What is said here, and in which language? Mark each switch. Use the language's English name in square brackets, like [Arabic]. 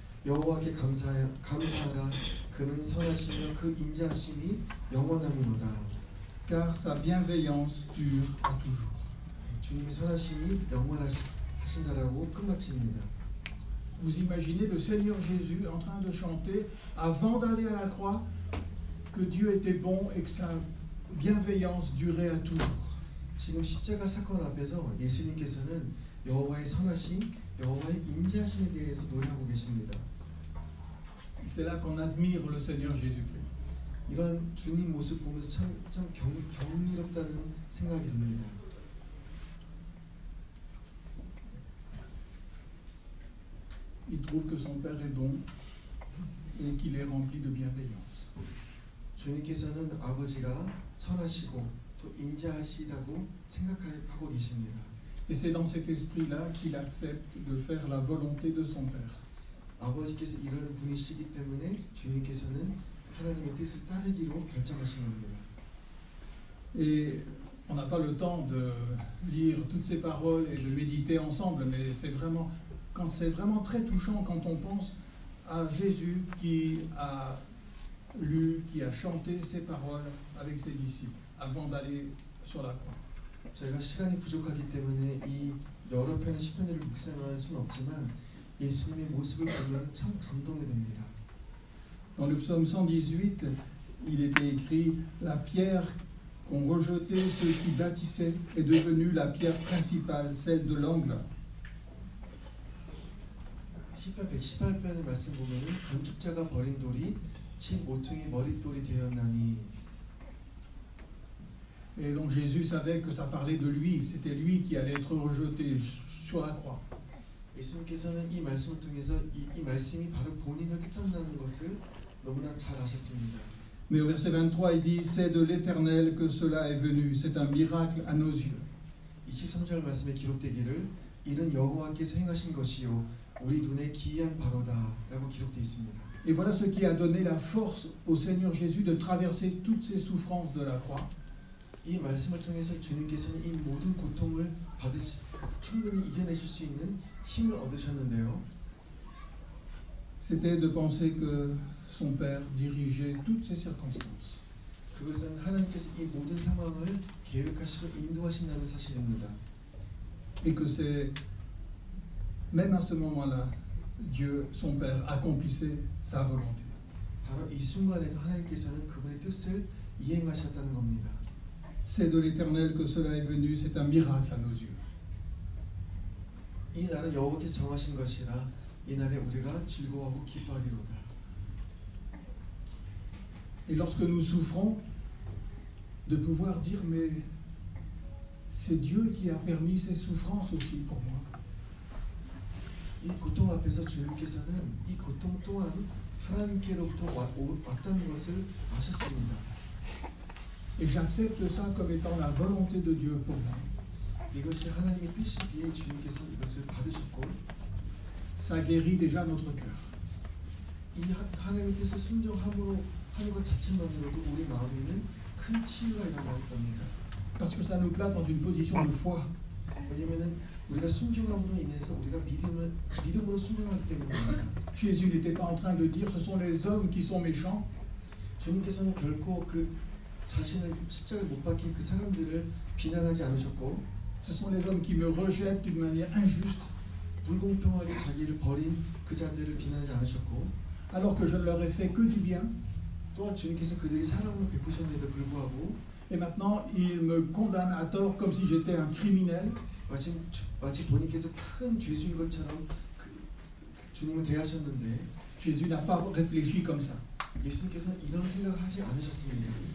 [Korean] 여호와께 감사하라. 그는 선하시며 그 인자하심이 영원함이로다. [French] Car sa bienveillance dure à toujours. [Korean] 주님의 선하심이 영원하신다라고 끝마칩니다. [French] Vous imaginez le Seigneur Jésus en train de chanter avant d'aller à la croix que Dieu était bon et que sa bienveillance durait à toujours. [Korean] 지금 십자가 사건 앞에서 예수님께서는 여호와의 선하심, 여호와의 인자하심에 대해서 노래하고 계십니다. [French] C'est là qu'on admire le Seigneur Jésus-Christ. [Korean] 이런 주님 모습 보면서 참 경이롭다는 생각이 듭니다. [French] Il trouve que son Père est bon et qu'il est rempli de bienveillance. [Korean] 주님께서는 아버지가 선하시고 또 인자하시다고 생각하고 계십니다. [French] Et c'est dans cet esprit-là qu'il accepte de faire la volonté de son Père. [Korean] 아버지께서 이런 분이시기 때문에 주님께서는 하나님의 뜻을 따르기로 결정하신 겁니다. [French] Et on n'a pas le temps de lire toutes ces paroles et de méditer ensemble, mais c'est vraiment très touchant quand on pense à Jésus qui a lu, qui a chanté ces paroles avec ses disciples avant d'aller sur la croix. [Korean] 저희가 시간이 부족하기 때문에 이 여러 편의 시편들을 묵상할 수는 없지만 예수님의 모습을 보면 참 감동이 됩니다. [French] Dans le psaume 118, il était écrit « La pierre qu'ont rejetée ceux qui bâtissaient est devenue la pierre principale, celle de l'angle. » [Korean] 시편 118편의 말씀 보면은 건축자가 버린 돌이 친 모퉁이 머릿돌이 되었나니. [French] Et donc Jésus savait que ça parlait de lui, c'était lui qui allait être rejeté sur la croix. [Korean] 예수님께서는 이 말씀을 통해서 이 말씀이 바로 본인을 뜻한다는 것을 너무나 잘 아셨습니다. [French] Mais au verset 23, il dit « C'est de l'Éternel que cela est venu, c'est un miracle à nos yeux. » [Korean] 23절 말씀에 기록되기를 이는 여호와께서 행하신 것이요 우리 눈에 기이한 바로다 라고 기록되어 있습니다. [French] Et voilà ce qui a donné la force au Seigneur Jésus de traverser toutes ces souffrances de la croix. [Korean] 이 말씀을 통해서 주님께서는 이 모든 고통을 충분히 이겨내실 수 있는 힘을 얻으셨는데요. [French] C'était de penser que son Père dirigeait toutes ces circonstances. [Korean] 그것은 하나님께서 이 모든 상황을 계획하시고 인도하신다는 사실입니다. [French] Et que c'est, même à ce moment-là, Dieu, son Père, accomplissait sa volonté. [Korean] 바로 이 순간에도 하나님께서는 그분의 뜻을 이행하셨다는 겁니다. [French] C'est de l'Éternel que cela est venu, c'est un miracle à nos yeux. [Korean] 이 날은 여호와께서 정하신 것이라 이 날에 우리가 즐거워하고 기뻐하리로다. [French] Et lorsque nous souffrons, de pouvoir dire mais c'est Dieu qui a permis ces souffrances aussi pour moi. [Korean] 이 고통 앞에서 주님께서는 이 고통 또한 하나님께로부터 왔다는 것을 아셨습니다. [French] Et j'accepte ça comme étant la volonté de Dieu pour moi. [Korean] 이것이 하나님의 뜻이기에 주님께서 이것을 받으셨고, [French] Ça guérit déjà notre cœur. [Korean] 이 하나님의 뜻을 순종함으로 하는 것 자체만으로도 우리 마음에는 큰 치유가 일어날 겁니다. [French] Parce que ça nous place dans une position de foi. [Korean] 왜냐면은 우리가 순종함으로 인해서 우리가 믿음으로 순종하기 때문입니다. [French] Jésus n'était pas en train de dire ce sont les hommes qui sont méchants. [Korean] 주님께서는 결코 그 자신을 십자가에 못 박힌 그 사람들을 비난하지 않으셨고 [French] Ce sont les hommes qui me rejettent d'une manière injuste, [Korean] 불공평하게 자기를 버린 그 자들을 비난하지 않으셨고 [French] alors que je ne leur ai fait que du bien. [Korean] 또한 주님께서 그들이 사랑을 베푸셨는데도 불구하고 [French] Et maintenant, ils me condamnent à tort comme si j'étais un criminel. [Korean] 마치 본인께서 큰 죄수인 것처럼 주님을 대하셨는데 [French] Jésus n'a pas réfléchi comme ça. [Korean] 예수님께서는 이런 생각을 하지 않으셨습니다.